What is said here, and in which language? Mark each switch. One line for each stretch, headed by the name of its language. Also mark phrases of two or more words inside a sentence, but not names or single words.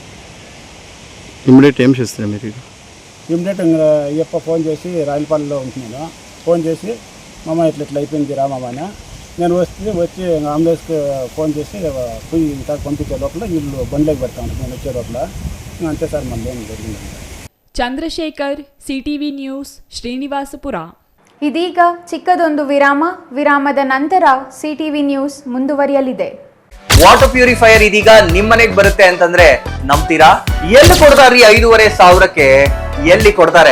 Telugu: ఇమ్మీడియట్ ఏం చేస్తారు మీరు? ఇమ్మీడియట్ అయ్యప్ప ఫోన్ చేసి రాయలపాలెంలో ఉంటున్నాను, ఫోన్ చేసి మామ ఇట్లా అయిపోయింది రా మామ అని. నేను వచ్చి అంబులెన్స్కి ఫోన్ చేసి పోయి ఇంత పంపించే లోపల వీళ్ళు బండ్లోకి పెడతాను. నేను వచ్చే లోపల అంతే సార్, మళ్ళీ ఏం జరిగింది.
Kannada: ಚಂದ್ರಶೇಖರ್, ಸಿಟಿವಿ ನ್ಯೂಸ್, ಶ್ರೀನಿವಾಸಪುರ. ಇದೀಗ ಚಿಕ್ಕದೊಂದು ವಿರಾಮದ ನಂತರ ಸಿಟಿವಿ ನ್ಯೂಸ್ ಮುಂದುವರಿಯಲಿದೆ.
English: water purifier
Kannada: ಇದೀಗ ನಿಮ್ಮನೆಗೆ ಬರುತ್ತೆ ಅಂತಂದ್ರೆ ನಂಬ್ತೀರಾ? ಎಲ್ಲಿ ಕೊಡ್ತಾರ್ರಿ 5,500ಕ್ಕೆ? ಎಲ್ಲಿ ಕೊಡ್ತಾರೆ?